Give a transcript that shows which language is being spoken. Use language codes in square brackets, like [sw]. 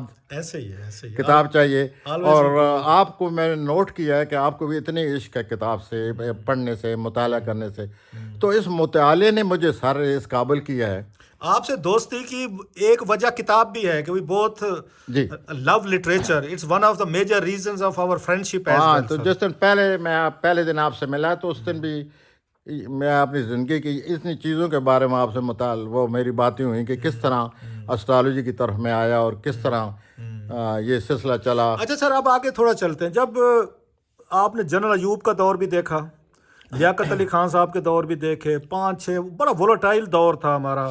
[ur] ایسے ہی ہے کتاب چاہیے، اور آپ کو میں نے نوٹ کیا ہے کہ آپ کو بھی اتنی عشق ہے کتاب سے پڑھنے سے، مطالعہ کرنے سے، تو اس مطالعے نے مجھے سارے اس قابل کیا ہے۔ آپ سے دوستی کی ایک وجہ کتاب بھی ہے کہ [en] we both [ur] جی [en] love literature, it's one of the major reasons of our friendship as [ur] ہاں، ویل۔ تو جس دن پہلے دن آپ سے ملا تو اس دن بھی میں اپنی زندگی کی اتنی چیزوں کے بارے میں آپ سے وہ میری باتیں ہوئیں کہ کس طرح اسٹرالوجی کی طرف میں آیا اور کس طرح یہ سلسلہ چلا۔ اچھا سر، اب آگے تھوڑا چلتے ہیں۔ جب آپ نے جنرل ایوب کا دور بھی دیکھا، لیاقت علی خان صاحب کے دور بھی دیکھے، 5-6 بڑا وولٹائل دور تھا ہمارا۔